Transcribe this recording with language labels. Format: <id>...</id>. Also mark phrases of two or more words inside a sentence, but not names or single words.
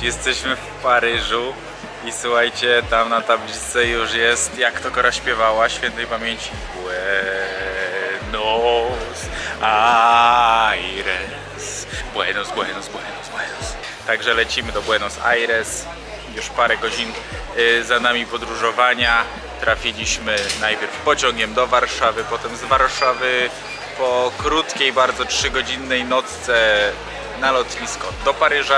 <pl>Jesteśmy w Paryżu i słuchajcie, tam na tabliczce już jest, jak to Kora śpiewała, świętej pamięci, Buenos Aires. Buenos, buenos, buenos, buenos. Także lecimy do Buenos Aires. Już parę godzin za nami podróżowania. Trafiliśmy najpierw pociągiem do Warszawy, potem z Warszawy po krótkiej, bardzo 3-godzinnej nocce na lotnisko do Paryża.</pl>